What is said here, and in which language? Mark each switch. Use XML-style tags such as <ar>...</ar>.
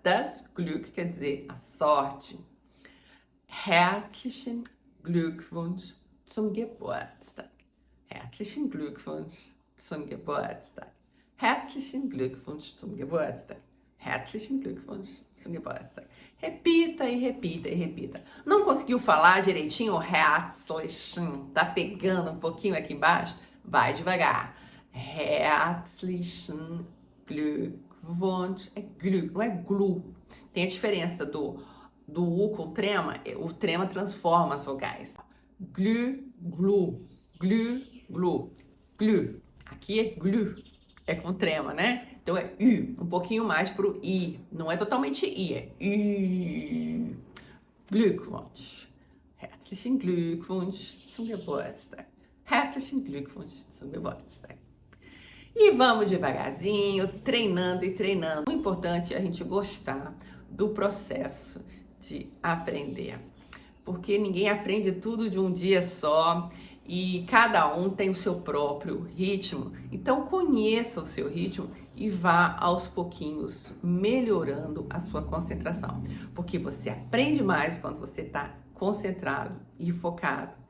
<de>Das Glück</de> <pt>quer dizer a sorte.</pt> <de>Herzlichen Glückwunsch zum Geburtstag. Herzlichen Glückwunsch zum Geburtstag. Herzlichen Glückwunsch zum Geburtstag. Herzlichen Glückwunsch zum Geburtstag.</de> <pt>Repita e repita e repita. Não conseguiu falar direitinho o herzlichen? Tá pegando um pouquinho aqui embaixo? Vai devagar.</pt> <de>Herzlichen Glückwunsch.</de> <pt>É Glück, não é Glu. Tem a diferença do U com trema. O trema transforma as vogais. Glü, glu. Glü, glu. Glü. Aqui é glü. É com trema, né? Então é U, um pouquinho mais pro I. Não é totalmente I, é U. Glückwunsch.</pt> <de>Herzlichen Glückwunsch zum Geburtstag. Herzlichen Glückwunsch zum Geburtstag.</de> <pt>E vamos devagarzinho, treinando e treinando. O importante é a gente gostar do processo de aprender. Porque ninguém aprende tudo de um dia só. E cada um tem o seu próprio ritmo, então conheça o seu ritmo e vá aos pouquinhos melhorando a sua concentração, porque você aprende mais quando você está concentrado e focado.</pt>